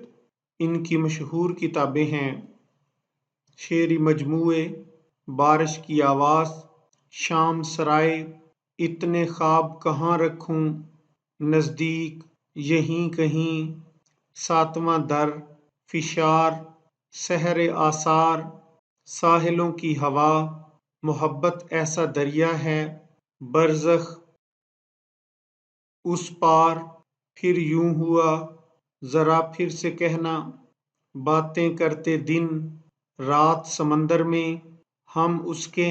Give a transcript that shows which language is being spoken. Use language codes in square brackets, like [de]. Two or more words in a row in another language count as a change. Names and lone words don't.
[ur] ان کی مشہور کتابیں ہیں شعری مجموعے، بارش کی آواز، شام سرائے، اتنے خواب کہاں رکھوں، نزدیک، یہیں کہیں، ساتواں در، فشار، سحر آثار، ساحلوں کی ہوا، محبت ایسا دریا ہے، برزخ، اس پار، پھر یوں ہوا، ذرا پھر سے کہنا، باتیں کرتے دن رات سمندر میں، ہم اس کے